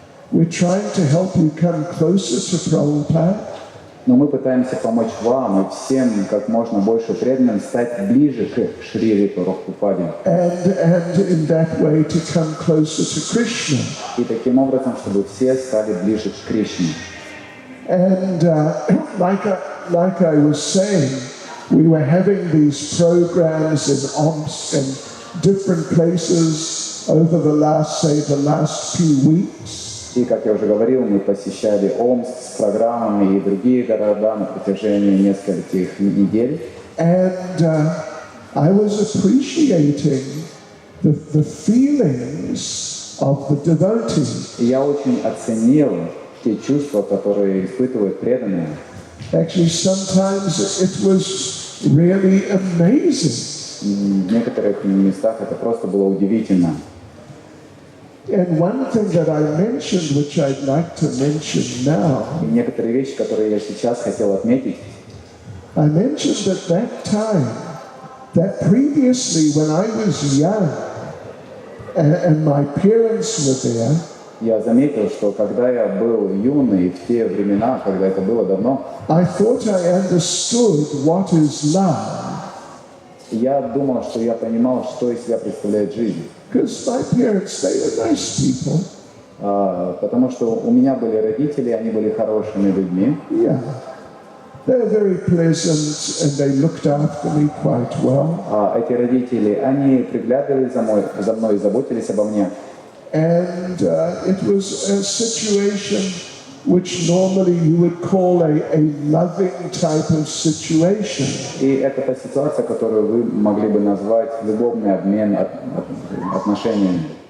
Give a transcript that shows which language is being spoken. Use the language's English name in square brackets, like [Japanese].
[English] We're trying to help you come closer to Prabhupada. [Russian] Но мы пытаемся помочь вам и всем как можно больше преданным стать ближе к Шриле Прабхупаде. [English] And in that way to come closer to Krishna. [Russian] И таким образом, чтобы все стали ближе к Кришне. [English] And like I was saying, we were having these programs in Omsk and different places over the last few weeks. [Russian] И, как я уже говорил, мы посещали Омск с программами и другие города на протяжении нескольких недель. [English] And I was appreciating the feelings of the devotees. [Russian] И я очень оценил те чувства, которые испытывают преданные. [English] Actually, sometimes it was really amazing. [Russian] В некоторых местах это просто было удивительно. [English] And one thing that I mentioned, which I'd like to mention now, [Russian] И некоторые вещи, которые я сейчас хотел отметить, [English] I mentioned at that time that previously when I was young and my parents were there, [Russian] я заметил, что когда я был юный, в те времена, когда это было давно, [English] I thought I understood what is love. [Russian] я думал, что я понимал, что из себя представляет жизнь. [English] Because my parents, they were nice people. [Russian] Потому что у меня были родители, они были хорошими людьми. [English] Yeah. They were very pleasant and they looked after me quite well. [Russian] Эти родители, они приглядывали за мной и заботились обо мне. [English] And it was a situation which normally you would call a loving type of situation. [Russian] И это та ситуация, которую вы могли бы назвать любовный обмен отношениями.